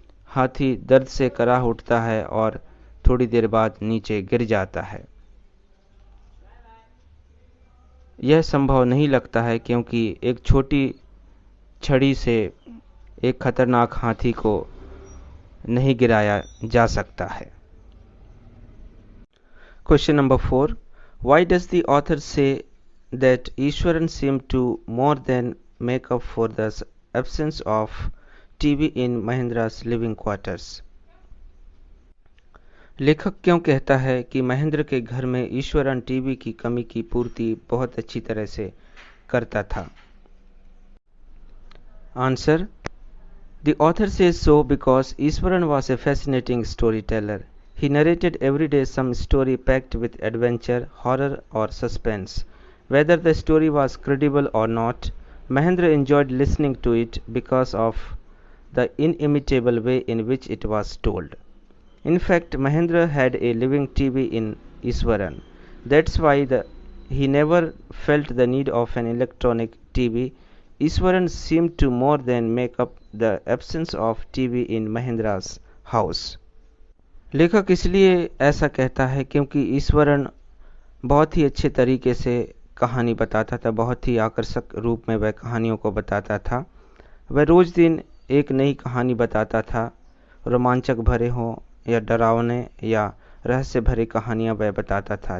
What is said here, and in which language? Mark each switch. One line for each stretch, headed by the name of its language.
Hindi: हाथी दर्द से कराह उठता है और थोड़ी देर बाद नीचे गिर जाता है। यह संभव नहीं लगता है क्योंकि एक छोटी छड़ी से एक खतरनाक हाथी को नहीं गिराया जा सकता है।
English: Question number 4. Why does the author say that Ishwaran seemed to more than make up for the absence of TV in Mahendra's living quarters?
Hindi: लेखक क्यों कहता है कि महेंद्र के घर में ईश्वरन टीवी की कमी की पूर्ति बहुत अच्छी तरह से करता था?
English: Answer: The author says so because Ishwaran was a fascinating storyteller. He narrated every day some story packed with adventure, horror or suspense. Whether the story was credible or not, Mahendra enjoyed listening to it because of the inimitable way in which it was told. In fact, Mahendra had a living TV in Ishwaran. That's why he never felt the need of an electronic TV. Ishwaran seemed to more than make up the absence of TV in Mahendra's house.
Hindi: लेखक इसलिए ऐसा कहता है क्योंकि ईश्वरन बहुत ही अच्छे तरीके से कहानी बताता था, बहुत ही आकर्षक रूप में वह कहानियों को बताता था। वह रोज दिन एक नई कहानी बताता था, रोमांचक भरे हों या डरावने या रहस्य भरे कहानियां वह बताता था।